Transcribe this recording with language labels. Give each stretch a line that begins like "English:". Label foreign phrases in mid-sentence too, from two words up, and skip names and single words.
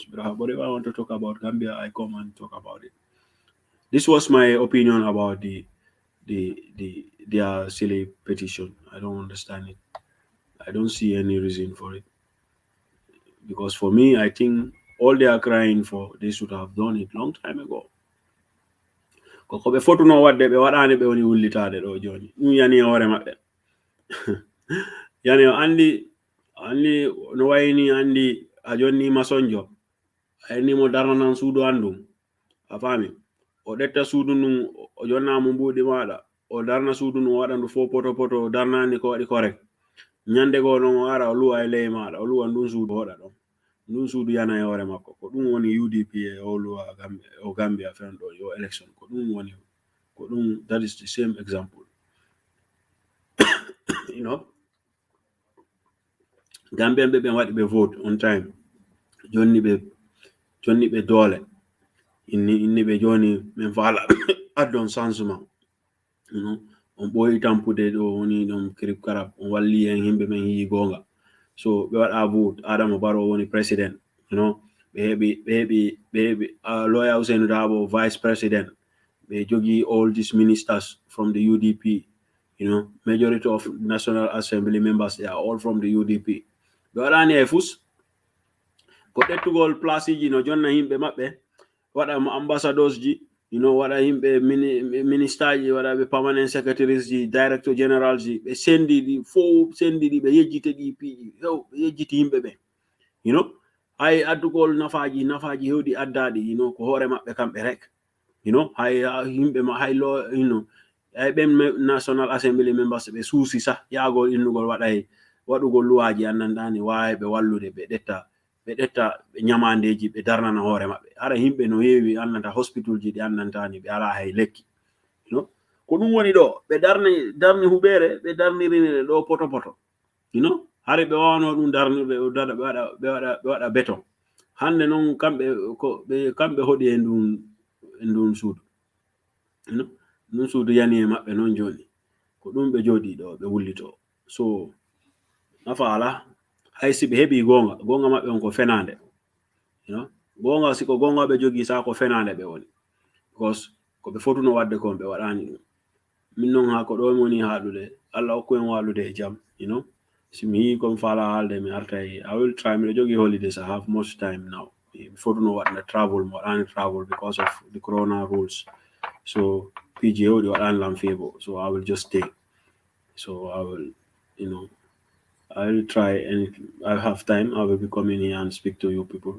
English: But whatever I want to talk about Gambia, I come and talk about it. This was my opinion about their silly petition. I don't understand it. I don't see any reason for it. Because for me, I think all they are crying for, they should have done it long time ago.
Fula: Ko ɓe fotuno wadde ɓe waɗani ɓe woni wullitade ɗo joni ɗum yani hoore maɓɓe. Yani andi no wayni andi a jonni masonjo a ennimo darnanan suudu andum a faami o ɗetta suudu ndun o jonnamo mbuuɗi maɗa o darna suudu ndun o waɗa ndu fo poto poto o darnani ko waɗi correct ñande go noon o ara o luwa e ley maɗa o luwa ndun suudu hoɗa ɗon ndun suudu yana e hoore makko ko ɗum woni UDP e o luwa o Gambia fen ɗo yo election ko ɗum woni ko ɗum.
English: That is the same example. You know,
Fula: Gambian ɓe waɗi ɓe vote on time jonni ɓe doole inni ɓe joni min faala addon changement.
English: You know,
Fula: on ɓooyi tampude ɗo woni ɗon kirib karab on walli en himɓe men yi gonga, so ɓe waɗa vote Adama Barrow woni president.
English: You know,
Fula: ɓe heɓi lawyer Ousainou Darboe vice president.
English: They jogi all these ministers from the UDP. You know, majority of National Assembly members, they are all from the UDP.
Fula: But ani efus ko tettugol place ji no jonna himɓe maɓɓe waɗa ambassadors ji,
English: you know,
Fula: waɗa himɓe minister ji, waɗa ɓe
English: permanent secretaries
Fula: ji,
English: director general
Fula: ji, ɓe sendi ɗi ɓe yejjite DP ji, ɓe yejjiti himɓe ɓe.
English: You know,
Fula: hay addugol nafaji hewɗi addaɗi,
English: you know,
Fula: ko hoore maɓɓe kamɓe rek.
English: You know,
Fula: hay himɓe ma hay law,
English: you know,
Fula: ay ɓen
English: National Assembly members
Fula: ɓe suusi sa yaagol innugol waɗugol luwaji annandani wawi ɓe wallude ɓe ɗetta ɓe ñamandeji ɓe darnana hoore maɓɓe. Hara himɓe no heewi annanta hospital ji ɗi annantani ɓe ala hay lekki.
English: You know,
Fula: ko ɗum woni ɗo ɓe darni huɓere ɓe darnirine ɗo poto.
English: You know,
Fula: hare ɓe wawano ɗum darnirde ɓe waɗa béton. Hande noon kamɓe hoɗi e ndun suudu.
English: You know,
Fula: ndun suudu yani e maɓɓe noon joni ko ɗum ɓe jooɗi ɗo ɓe wullito. So nafa ala hay si ɓe heɓi gonga maɓɓe on ko fenande. You know, gonga siko gonga ɓe jogi sa ko fenande ɓe woni, because ko ɓe fotuno wadde kon ɓe waɗani ɗum. Min noon ha ko ɗo woni haɗude Allah hokku en walude e jam.
English: You know,
Fula: si mi yi kon fala haalde mi artai,
English: I will try.
Fula: Mi jogi
English: holidays, I have much time now. Before to know what the travel because of the corona rules. So PGO the land favor. So I will just stay. So I will, you know, I will try, and if I have time, I will be coming here and speak to you people.